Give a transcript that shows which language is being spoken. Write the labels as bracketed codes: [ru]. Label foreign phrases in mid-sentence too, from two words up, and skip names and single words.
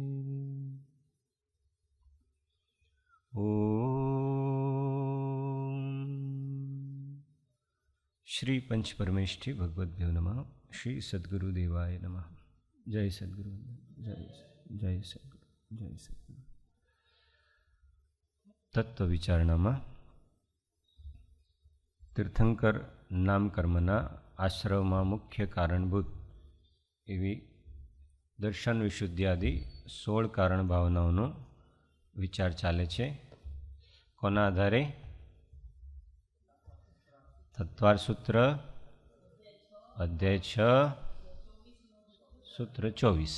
[sa] श्री पंचपरमेष्ठी भगवद्भ्यो नमः। श्री सद्गुरुदेवाय नमः। जय सद्गुरु, जय सद्गुरु, जय सद्गुरु। [gu] तत्व विचारणाમાં તીર્થંકર નામકર્મના આશ્રવમાં મુખ્ય કારણભૂત એવી દર્શન વિશુદ્ધિ આદિ 16 કારણ ભાવનાઓનો વિચાર ચાલે છે. કોના આધારે? તત્વાર સૂત્ર અધ્યાય 6 સૂત્ર 24.